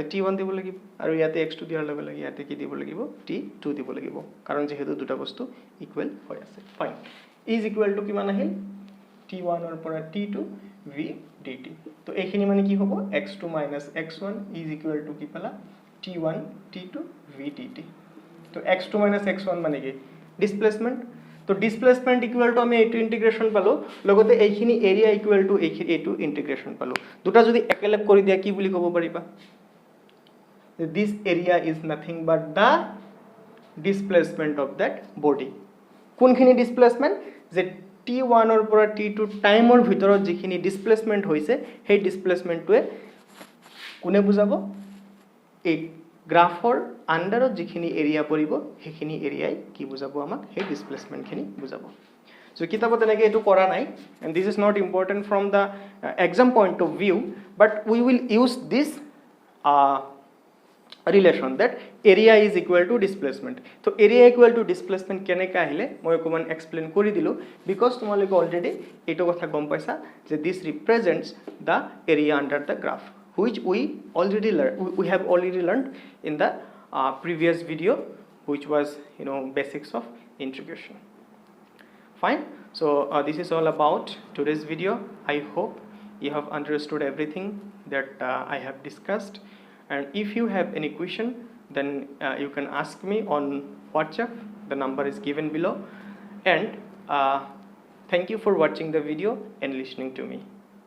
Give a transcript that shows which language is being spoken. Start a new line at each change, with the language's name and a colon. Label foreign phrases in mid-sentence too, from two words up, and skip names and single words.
Assamese: t1 দিব লাগিব আৰু ইয়াতে x2 দিয়াৰ লগে লগে ইয়াতে কি দিব লাগিব t2 দিব লাগিব কাৰণ যেহেতু দুটা বস্তু ইকুৱেল হৈ আছে
English: fine is equal to
Assamese: কিমান আহিল t1 ৰ পৰা t2 v dt তো এইখিনি মানে কি হ'ব x2 - x1
English: is equal to
Assamese: কি পালা t1 t2 v dt তো x2 - x1 মানে কি ডিসপ্লেসমেন্ট তো
English: displacement equal to
Assamese: আমি এইটো ইন্টিগ্রেশন পালো লগতে এইখিনি
English: area equal to
Assamese: এইটো ইন্টিগ্রেশন পালো দুটা যদি একেলগ কৰি দিয়া কি বুলি ক'ব
English: পাৰিবা this area is nothing but the displacement of that body
Assamese: কোনখিনি ডিসপ্লেসমেন্ট যে t1 ৰ পৰা t2 টাইমৰ ভিতৰত যিখিনি ডিসপ্লেসমেন্ট হৈছে সেই ডিসপ্লেসমেন্টটোৱে কোনে বুজাব এই গ্ৰাফৰ আন্ডাৰত যিখিনি এৰিয়া পৰিব সেইখিনি এৰিয়াই কি বুজাব আমাক সেই ডিসপ্লেসমেন্টখিনি বুজাব সো কিতাবত এনেকৈ এটো কৰা নাই
English: and this is not important from the exam point of view but we will use this relation that area is equal to displacement so area equal to displacement
Assamese: কেনেকৈ আহিলে মই অকমান এক্সপ্লেইন কৰি দিলো
English: because
Assamese: তোমালোকে অলৰেডি এটো কথা গম পাইছা যে
English: this represents the area under the graph which we have already learned in the previous video which was basics of integration fine so this is all about today's video I hope you have understood everything that I have discussed and if you have any question then you can ask me on WhatsApp the number is given below and thank you for watching the video and listening to me